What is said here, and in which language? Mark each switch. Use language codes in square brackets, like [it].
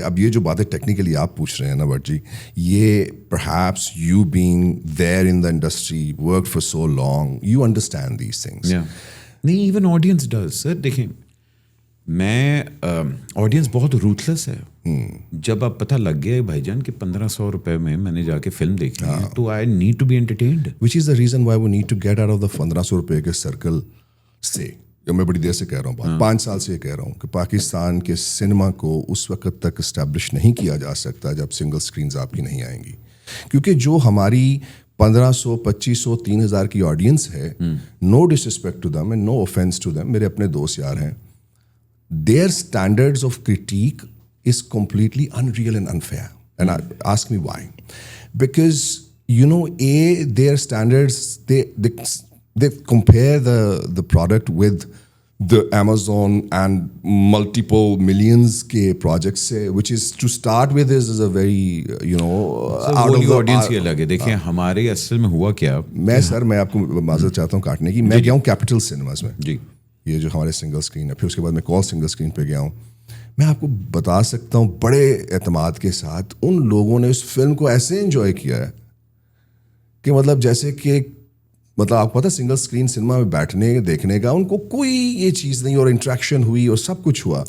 [ur] اب یہ جو باتیں ٹیکنیکلی آپ پوچھ رہے ہیں نا [en] But جی, یہ perhaps you being there in the industry, work for so long, you understand these things. [ur] نہیں, [en] Even audience does. [ur] سر دیکھیں, میں آڈینس بہت روتھلیس ہے. جب اب پتہ لگ گیا بھائی جان کہ 1500 روپے میں میں نے جا کے فلم دیکھی ہے, تو [en] I need to be entertained, which is the reason why we need to get out of the 1500 [ur] روپے کے سرکل سے. میں بڑی دیر سے کہہ رہا ہوں, 5 سال سے یہ کہہ رہا ہوں کہ پاکستان کے سنیما کو اس وقت تک اسٹیبلش نہیں کیا جا سکتا جب سنگل اسکرینز آپ کی نہیں آئیں گی. کیونکہ جو ہماری 1500, 2500, 3000 کی آڈینس ہے, [en] know dish respect to them [ur] and know offence to them, میرے اپنے دوست یار ہیں, [en] their standards of critique is completely unreal and unfair. And ask me why. Because, you know, their standards, they compare the product with the Amazon and multiple millions [ur] ke projects se, [en] which is to start with is a very, you know, out of the audience [ur] یہ لگے. دیکھیں ہمارے اصل میں ہوا کیا. میں آپ کو معذرت چاہتا ہوں کاٹنے کی. میں گیا ہوں کیپٹل سنیماز میں, جی, یہ جو ہمارے سنگل اسکرین ہے, پھر اس کے بعد میں کال سنگل اسکرین پہ گیا ہوں. میں آپ کو بتا سکتا ہوں بڑے اعتماد کے ساتھ ان لوگوں نے اس فلم کو ایسے انجوائے کیا ہے کہ مطلب جیسے کہ مطلب آپ کو پتہ سنگل اسکرین سنیما میں بیٹھنے دیکھنے کا ان کو کوئی یہ چیز نہیں, اور انٹریکشن ہوئی اور سب کچھ ہوا.